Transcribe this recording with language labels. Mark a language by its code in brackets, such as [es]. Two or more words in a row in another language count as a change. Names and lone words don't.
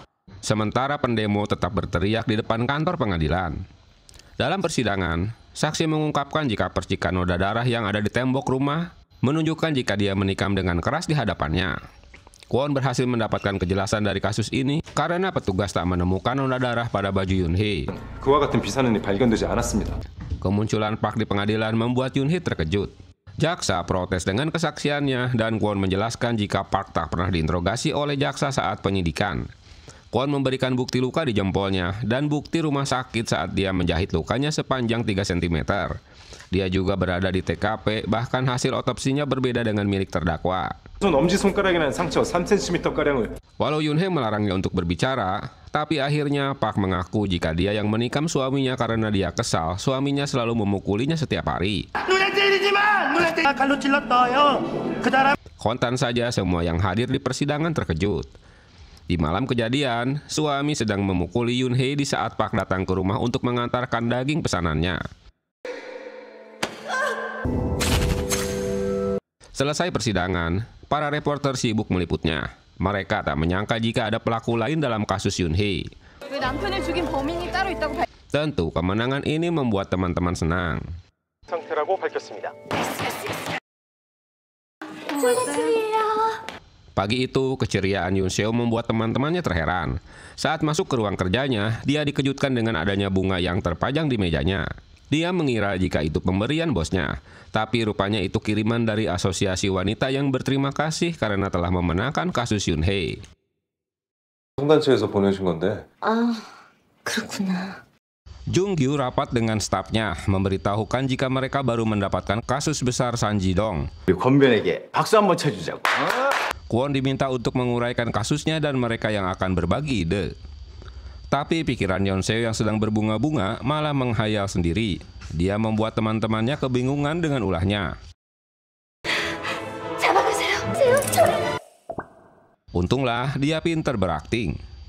[id] Sementara pendemo tetap berteriak di depan kantor pengadilan. Dalam persidangan, saksi mengungkapkan jika percikan noda darah yang ada di tembok rumah menunjukkan jika dia menikam dengan keras di hadapannya. Kwon berhasil mendapatkan kejelasan dari kasus ini karena petugas tak menemukan noda darah pada baju Yoon-hee. [ko] 그와 같은 비사는 발견되지 않았습니다. [id] Kemunculan Park di pengadilan membuat Yoon-hee terkejut. Jaksa protes dengan kesaksiannya dan Kwon menjelaskan jika Park tak pernah diinterogasi oleh jaksa saat penyidikan. Kwon memberikan bukti luka di jempolnya dan bukti rumah sakit saat dia menjahit lukanya sepanjang 3 cm. Dia juga berada di TKP, bahkan hasil otopsinya berbeda dengan milik terdakwa. [ko] 손 엄지손가락에 난 상처 3cm가량을. [id] Walau Yoon-hye melarangnya untuk berbicara, tapi akhirnya Park mengaku jika dia yang menikam suaminya karena dia kesal suaminya selalu memukulinya setiap hari. Kontan saja semua yang hadir di persidangan terkejut. Di malam kejadian, suami sedang memukuli Yoon-hye di saat Park datang ke rumah untuk mengantarkan daging pesanannya. Selesai persidangan, para reporter sibuk meliputnya. Mereka tak menyangka jika ada pelaku lain dalam kasus Yoon-hye. Tentu kemenangan ini membuat teman-teman senang. [ko] 상태라고 밝혔습니다. [id] Pagi itu, keceriaan Yoon Seo membuat teman-temannya terheran. Saat masuk ke ruang kerjanya, dia dikejutkan dengan adanya bunga yang terpajang di mejanya. Dia mengira jika itu pemberian bosnya, tapi rupanya itu kiriman dari asosiasi wanita yang berterima kasih karena telah memenangkan kasus Yoon-hye. [ko] 성단체에서 보내신 건데. 아, 그렇구나. [id] Jung-gyu rapat dengan stafnya, memberitahukan jika mereka baru mendapatkan kasus besar San Ji-dong. [ko] 권변에게 박수 한번 쳐주자고. [id] Kwon diminta untuk menguraikan kasusnya dan mereka yang akan berbagi ide. Tapi pikiran Yoon Seo yang sedang berbunga-bunga malah menghayal sendiri. Dia membuat teman-temannya kebingungan dengan ulahnya. Untunglah dia pintar berakting.